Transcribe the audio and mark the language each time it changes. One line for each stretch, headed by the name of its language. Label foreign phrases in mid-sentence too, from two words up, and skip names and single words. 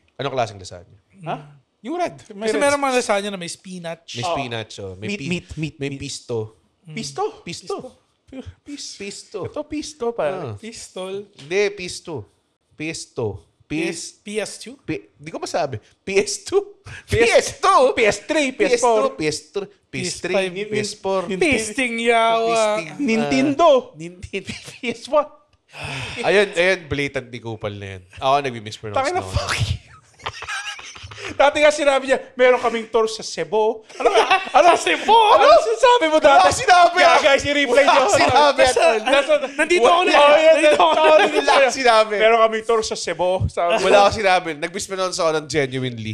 Filipino: Anong klaseng lasagna? Ha? Yung red. Kasi meron mga lasagna na may spinach. May spinach, oh. May Meat. pisto. Pisto? Pisto. Pisto. Ito pisto pare. Pistol. Hindi, pisto. Pisto. PS2? Di ko masabi. PS2? PS2? PS3, PS4. PS2, PS3, PS4.
Cebuano: Pisting yawa.
Filipino: Nintendo. Nintendo. PS1. Ayun, blatant di kupal na yan. Ako nag-mispronounce Tangina, na ako.
English: fuck you.
Filipino: Dati nga sinabi niya, meron kaming tour sa Cebu. Ano? Sa Cebu? Ano sinasabi mo dati? Wala sinabi. Yeah, guys, i-replay niyo. Sinabi. Nandito ako na. Wala sinabi. Meron kaming tour sa Cebu. Wala ako sinabi. Nag-mispronounce ako ng genuinely.